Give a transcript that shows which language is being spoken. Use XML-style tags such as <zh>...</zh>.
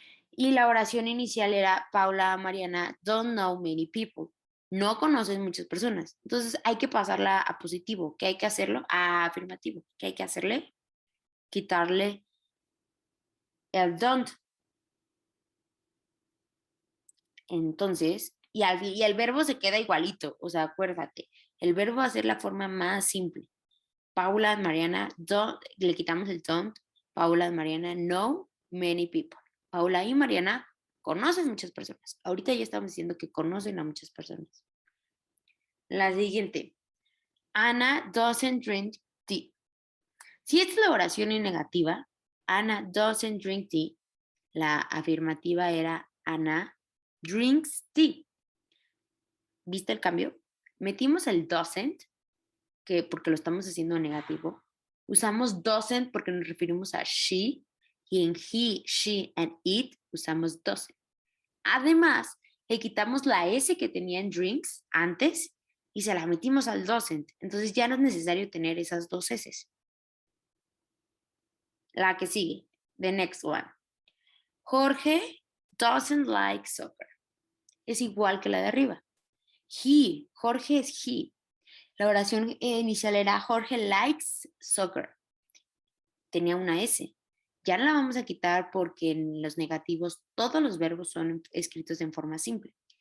<es>Y la oración inicial era Paula, Mariana,</es> <en>don't know many people.</en> <es>No conocen muchas personas. Entonces hay que pasarla a positivo. ¿Qué hay que hacerlo? A afirmativo. ¿Qué hay que hacerle? Quitarle el don't. Entonces, y el verbo se queda igualito. O sea, acuérdate, el verbo va a ser la forma más simple. Paula, Mariana, don't, le quitamos el don't.</es> <en>Paula, Mariana, know many people.</en> <es>Paula y Mariana conocen muchas personas. Ahorita ya estamos diciendo que conocen a muchas personas. La siguiente.</es> <en>Anna doesn't drink tea.</en> <es>Si esta es la oración en negativa,</es> <en>Anna doesn't drink tea,</en> <es>la afirmativa era</es> <en>Anna drinks tea.</en> <es>¿Viste el cambio? Metimos el doesn't, porque lo estamos haciendo en negativo. Usamos doesn't porque nos referimos a she, y en he, she, and it usamos doesn't. Además, le quitamos la S que tenía en drinks antes y se la metimos al doesn't. Entonces ya no es necesario tener esas dos S. La que sigue,</es> <en>the next one. Jorge doesn't like soccer.</en> <es>Es igual que la de arriba. He, Jorge es he. La oración inicial era</es> <en>Jorge likes soccer.</en> <es>Tenía una S. Ya no la vamos a quitar porque en los negativos todos los verbos son escritos en forma simple.</es>